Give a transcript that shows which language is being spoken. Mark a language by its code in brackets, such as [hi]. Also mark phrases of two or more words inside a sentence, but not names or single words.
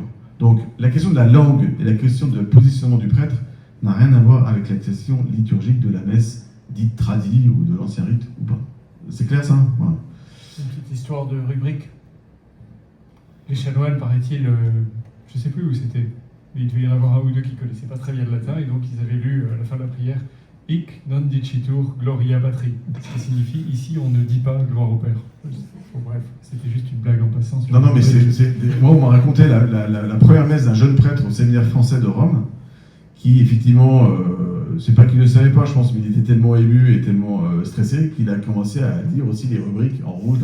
[fr] Donc la question de la langue et la question de positionnement du prêtre n'a rien à voir avec la question liturgique de la messe dite tradie ou de l'ancien rite ou pas. C'est clair ça? Voilà. Une petite histoire de rubrique. Les chanoines, paraît-il, je ne sais plus où c'était, mais il devait y en avoir un ou deux qui ne connaissaient pas très bien le latin, et donc ils avaient lu à la fin de la prière « [la] Hic non dicitur gloria patri », [fr] ce qui signifie « ici on ne dit pas gloire au Père ». Bon, bref, c'était juste une blague en passant. Non, mais moi on m'a raconté la première messe d'un jeune prêtre au séminaire français de Rome, qui effectivement, c'est pas qu'il ne savait pas, je pense, mais il était tellement ému et tellement stressé qu'il a commencé à dire aussi les rubriques en rouge.